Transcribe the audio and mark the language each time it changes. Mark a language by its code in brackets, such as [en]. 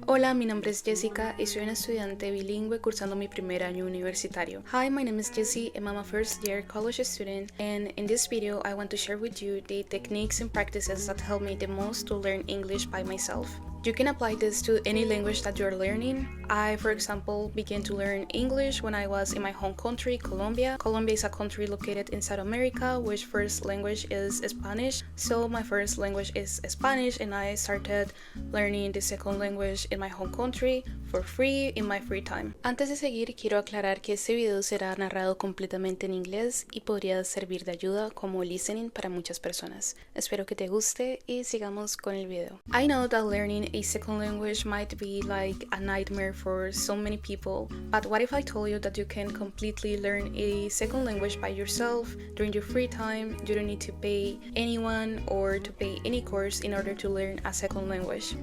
[es] Hola, mi nombre es Jessica y soy una estudiante bilingüe cursando mi primer año universitario. [en] Hi, my name is Jessie and I'm a first year college student, and in this video I want to share with you the techniques and practices that help me the most to learn English by myself. You can apply this to any language that you're learning. I, for example, began to learn English when I was in my home country, Colombia. Colombia is a country located in South America, which first language is Spanish. So my first language is Spanish, and I started learning the second language in my home country for free in my free time. [es] Antes de seguir, quiero aclarar que este video será narrado completamente en inglés y podría servir de ayuda como listening para muchas personas. Espero que te guste y sigamos con el video. [en] I know that learning a second language might be like a nightmare for so many people, but what if I told you that you can completely learn a second language by yourself during your free time? You don't need to pay anyone or to pay any course in order to learn a second language.